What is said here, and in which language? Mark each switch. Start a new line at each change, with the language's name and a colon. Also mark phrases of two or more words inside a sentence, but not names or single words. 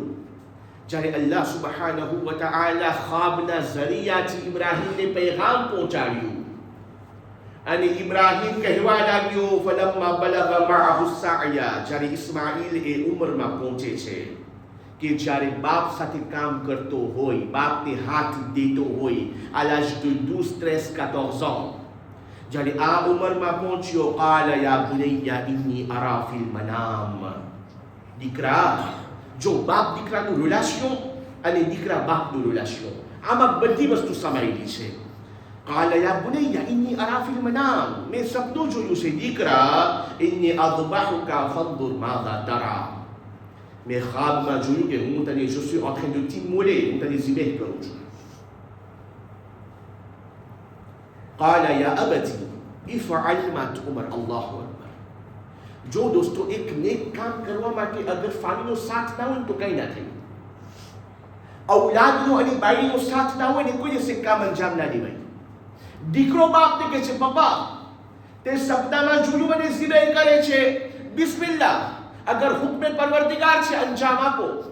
Gujarati: જ્યારે
Arabic: الله سبحانه وتعالى
Gujarati: ખ્વાબના ઝરિયાથી ઇબ્રાહીમને પૈગામ પહોંચાડ્યું અને ઇબ્રાહીમ કહેવા લાગ્યો,
Arabic: فلما بلغ معه السعي,
Gujarati: જ્યારે ઇસ્માઈલ એ ઉંમરમાં પહોંચે છે કે જ્યારે બાપ સાથે કામ કરતો હોય, બાપને હાથ દેતો હોય,
French: à l'âge de 12-13-14 ans,
Gujarati: જ્યારે આ ઉંમરમાં પહોંચ્યો,
Arabic: قال يا بني إني أرى في المنام.
Gujarati: દીકરા, જો બાપ દીકરાનું રિલેશન અને દીકરા બાપનું રિલેશન, આમાં બધી વસ્તુ સમાયેલી છે.
Arabic: قال يا بني إني أرى في المنام,
Gujarati: મેં સપનું જોયું છે દીકરા,
Arabic: إني أذبحك فانظر ماذا ترى,
Gujarati: મેં ખ્વાબમાં જોયું કે હું તને,
French: je suis en train de t'immoler,
Gujarati: હું તને ઝિબહ કરું છું.
Arabic: قال يا أبتي افعل ما تؤمر. الله أكبر.
Gujarati: જો દોસ્તો, એક નેક કામ કરવા માટે અગર ફામીનો સાથ ના હોય તો કંઈ ના થાય. ઔલાદનો અને બાઈનો સાથ ના હોય ને કોઈ દિવસે કામ અંજામ ના દેવાય. દીકરો બાપને કહે છે, પપ્પા, તે સપનામાં જોયું મને ઝિબહ કરે છે, બિસ્મિલ્લાહ, અગર હુક્મે પરવરદિગાર છે, અંજામ આપો.